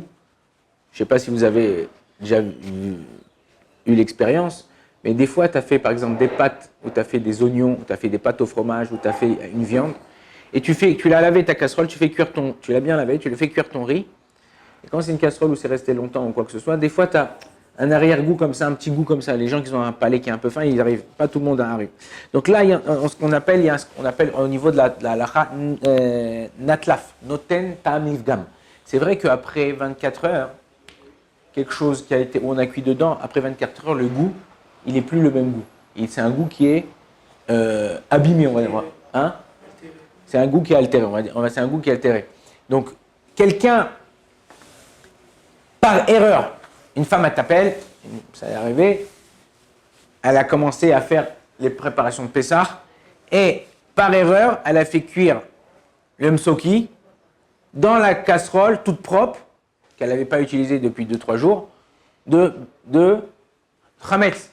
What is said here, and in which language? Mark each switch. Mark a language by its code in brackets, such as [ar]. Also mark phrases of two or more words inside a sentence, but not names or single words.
[fr] Je ne sais pas si vous avez déjà eu l'expérience, mais des fois, tu as fait par exemple des pâtes, ou tu as fait des oignons, ou tu as fait des pâtes au fromage, ou tu as fait une viande, et tu l'as lavé ta casserole, tu l'as bien lavé, tu le fais cuire ton riz, et quand c'est une casserole où c'est resté longtemps ou quoi que ce soit, des fois, tu as un arrière-goût comme ça, un petit goût comme ça. Les gens qui ont un palais qui est un peu fin, ils arrivent, pas tout le monde arrive. Donc là, il y a ce qu'on appelle au niveau de la halacha [he] נטל"פ נותן טעם לפגם. [fr] C'est vrai qu'après 24 heures, quelque chose qui a été, où on a cuit dedans, après 24 heures, le goût, il n'est plus le même goût. C'est un goût qui est abîmé, on va dire. Hein? C'est un goût qui est altéré, on va dire. C'est un goût qui est altéré. Donc, quelqu'un, par erreur, une femme t'appelle, ça est arrivé, elle a commencé à faire les préparations de Pessah et par erreur, elle a fait cuire le msoki dans la casserole toute propre, qu'elle n'avait pas utilisée depuis 2-3 jours, de chametz.